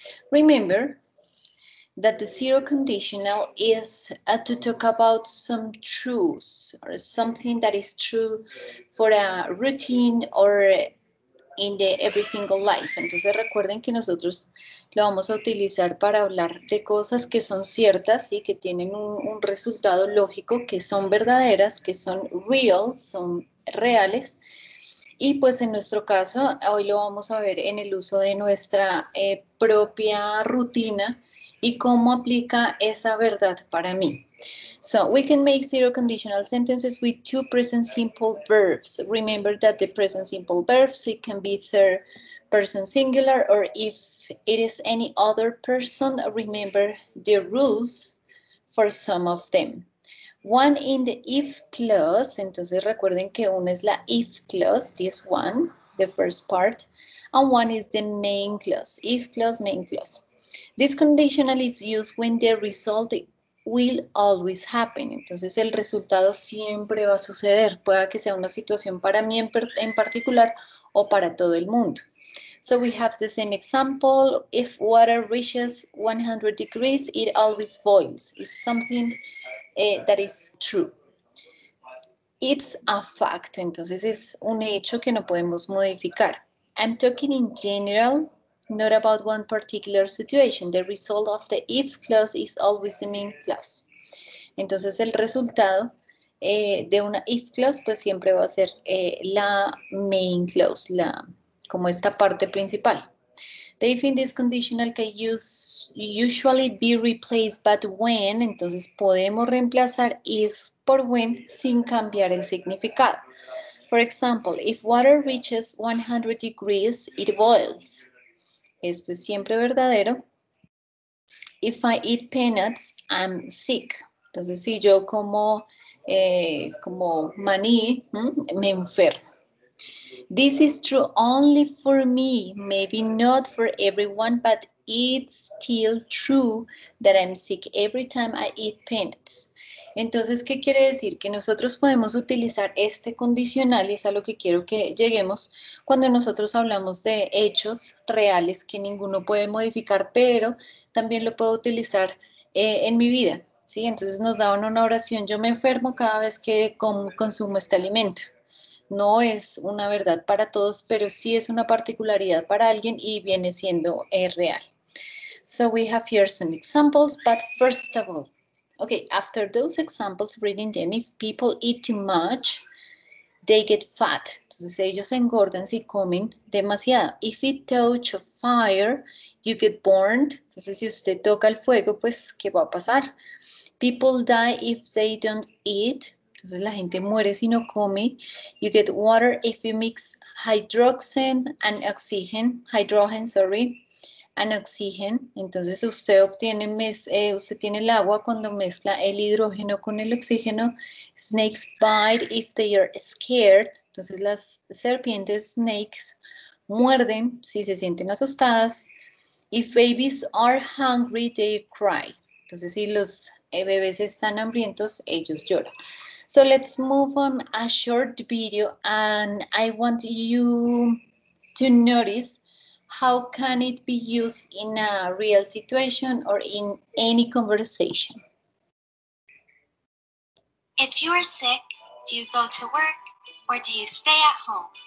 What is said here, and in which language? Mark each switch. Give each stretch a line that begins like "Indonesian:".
English: Remember that the zero conditional is to talk about some truths or something that is true for a routine or in the every single life.
Spanish: Entonces recuerden que nosotros lo vamos a utilizar para hablar de cosas que son ciertas y que tienen un resultado lógico, que son verdaderas, que son real, son reales. Y pues en nuestro caso, hoy lo vamos a ver en el uso de nuestra propia rutina y cómo aplica esa verdad para mí.
English: So we can make zero conditional sentences with two present simple verbs. Remember that the present simple verbs, it can be third person singular, or if it is any other person, remember the rules for some of them. One in the if clause,
Spanish: entonces recuerden que una es la if clause,
English: this one, the first part, and one is the main clause, if clause, main clause. This conditional is used when the result will always happen.
Spanish: Entonces el resultado siempre va a suceder. Pueda que sea una situación para mí en particular o para todo el mundo.
English: So we have the same example. If water reaches 100 degrees, it always boils. It's something that is true. It's a fact.
Spanish: Entonces es un hecho que no podemos modificar.
English: I'm talking in general, not about one particular situation. The result of the if clause is always the main clause.
Spanish: Entonces el resultado de una if clause pues siempre va a ser la main clause, como esta parte principal.
English: The if in this conditional can usually be replaced but when,
Spanish: entonces podemos reemplazar if por when sin cambiar el significado.
English: For example, if water reaches 100 degrees, it boils.
Spanish: Esto es siempre verdadero.
English: If I eat peanuts, I'm sick.
Spanish: Entonces, si yo como maní, me enfermo.
English: This is true only for me, maybe not for everyone, but it's still true that I'm sick every time I eat peanuts.
Spanish: Entonces, ¿qué quiere decir? Que nosotros podemos utilizar este condicional, y es a lo que quiero que lleguemos, cuando nosotros hablamos de hechos reales que ninguno puede modificar, pero también lo puedo utilizar en mi vida, ¿sí? Entonces nos daban una oración, yo me enfermo cada vez que consumo este alimento. No es una verdad para todos, pero sí es una particularidad para alguien y viene siendo real.
English: So we have here some examples, but first of all, okay, after those examples, reading them, if people eat too much, they get fat.
Spanish: Entonces ellos engordan si comen demasiado.
English: If you touch a fire, you get burned.
Spanish: Entonces si usted toca el fuego, pues ¿qué va a pasar?
English: People die if they don't eat.
Spanish: Entonces la gente muere si no come.
English: You get water if you mix hydrogen and oxygen. Hydrogen, sorry. And oxygen.
Spanish: Entonces usted obtiene, usted tiene el agua cuando mezcla el hidrógeno con el oxígeno.
English: Snakes bite if they are scared.
Spanish: Entonces las serpientes, snakes, muerden si se sienten asustadas.
English: If babies are hungry, they cry.
Spanish: Entonces, si los bebés están hambrientos, ellos lloran.
English: So let's move on a short video, and I want you to notice how can it be used in a real situation or in any conversation. If you are sick, do you go to work or do you stay at home?